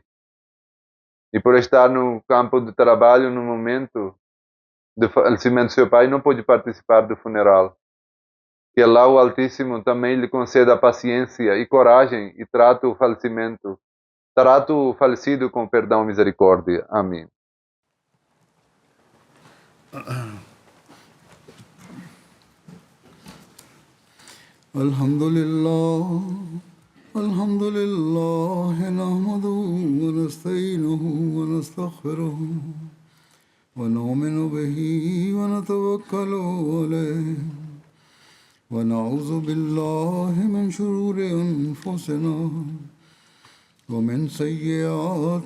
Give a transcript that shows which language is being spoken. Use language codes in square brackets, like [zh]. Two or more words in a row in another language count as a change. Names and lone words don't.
[pt] E por estar no campo de trabalho no momento do falecimento do seu pai, não pôde participar do funeral. Que Allah, o Altíssimo, também lhe conceda paciência e coragem e trate o falecido com perdão e misericórdia. Amém. [ar] الحمد لله نحمده ونستعينه ونستغفره ونؤمن به ونتوكل عليه ونعوذ بالله من شرور أنفسنا ومن سيئات